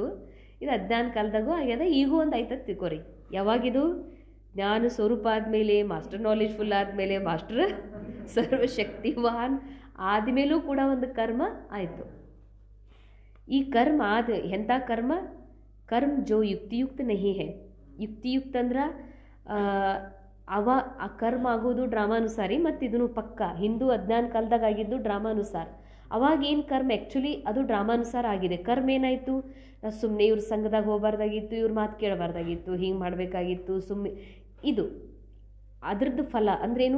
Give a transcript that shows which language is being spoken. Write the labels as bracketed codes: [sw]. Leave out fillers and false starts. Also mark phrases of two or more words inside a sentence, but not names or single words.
[kn] ಇದು ಅಜ್ಞಾನ ಕಾಲದಾಗೂ ಆಗ್ಯದ, ಈಗೂ ಒಂದು ಆಯ್ತದ ತಿಳ್ಕೊರಿ. ಯಾವಾಗಿದು? ಜ್ಞಾನ ಸ್ವರೂಪ ಆದಮೇಲೆ, [en] master knowledgeful [kn] ಆದಮೇಲೆ, ಮಾಸ್ಟರ್ ಸರ್ವಶಕ್ತಿವಾನ್ ಆದಮೇಲೂ ಕೂಡ ಒಂದು ಕರ್ಮ ಆಯಿತು. ಈ ಕರ್ಮ ಎಂಥ ಕರ್ಮ? [hi] कर्म जो युक्तियुक्त नहीं है. [kn] युक्तियुक्त ಅಂದ್ರೆ ಆ ಕರ್ಮ ಆಗೋದು ಡ್ರಾಮಾನುಸಾರಿ, ಮತ್ತು ಇದನ್ನು ಪಕ್ಕ ಹಿಂದೂ ಅಜ್ಞಾನ ಕಾಲದಾಗ ಆಗಿದ್ದು ಡ್ರಾಮಾನುಸಾರ. ಅವಾಗ ಏನು ಕರ್ಮ ಆ್ಯಕ್ಚುಲಿ ಅದು ಡ್ರಾಮಾನುಸಾರ ಆಗಿದೆ. ಕರ್ಮ ಏನಾಯಿತು? ನಾವು ಸುಮ್ಮನೆ ಇವ್ರ ಸಂಘದಾಗ ಹೋಗಬಾರ್ದಾಗಿತ್ತು, ಇವ್ರ ಮಾತು ಕೇಳಬಾರ್ದಾಗಿತ್ತು, ಹಿಂಗೆ ಮಾಡಬೇಕಾಗಿತ್ತು, ಸುಮ್ಮನೆ ಇದು ಅದ್ರದ್ದು ಫಲ ಅಂದ್ರೇನು?